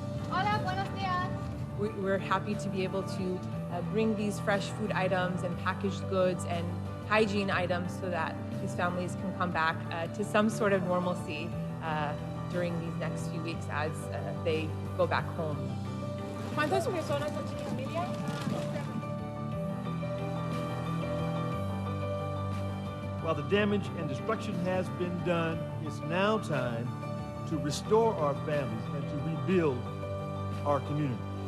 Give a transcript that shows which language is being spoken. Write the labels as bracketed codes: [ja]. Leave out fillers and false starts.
[es] Hola, buenos días. [en] We're happy to be able to bring these fresh food items and packaged goods and hygiene items so that these families can come back to some sort of normalcy during these next few weeks as they go back home. [es] ¿Cuántas personas son su familia? [en] While the damage and destruction has been done, it's now time to restore our families and to rebuild our community.